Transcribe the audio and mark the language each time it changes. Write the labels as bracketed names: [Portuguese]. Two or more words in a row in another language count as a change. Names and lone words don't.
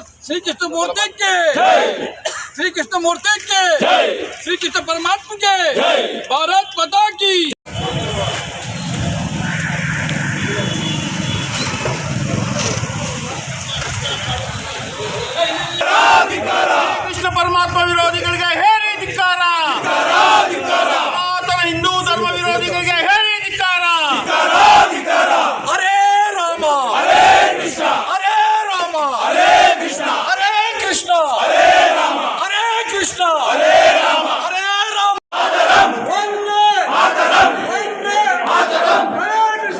[Hindi] श्री कृष्ण मूर्ति के श्री कृष्ण मूर्ति के श्री कृष्ण परमात्मा के भारत माता की [Kannada] कृष्ण परमात्मा विरोधिಗಳಿಗೆ ಹೇಳಿ ಧಿಕ್ಕಾರ, ಸನಾತನ ಹಿಂದೂ ಧರ್ಮ ವಿರೋಧಿಗಳಿಗೆ ಹೇಳಿ ಧಿಕ್ಕಾರ. हरे राम ಹರೇ ಕೃಷ್ಣ, हरे राम ಹರೇ ಕೃಷ್ಣ, हरे कृष्ण ಹರೇ ರಾಮ, हरे कृष्ण ಹರೇ ರಾಮ. हरे राम ಮಾತರಂ, वंदे ಮಾತರಂ, वंदे ಮಾತರಂ. हरे कृष्ण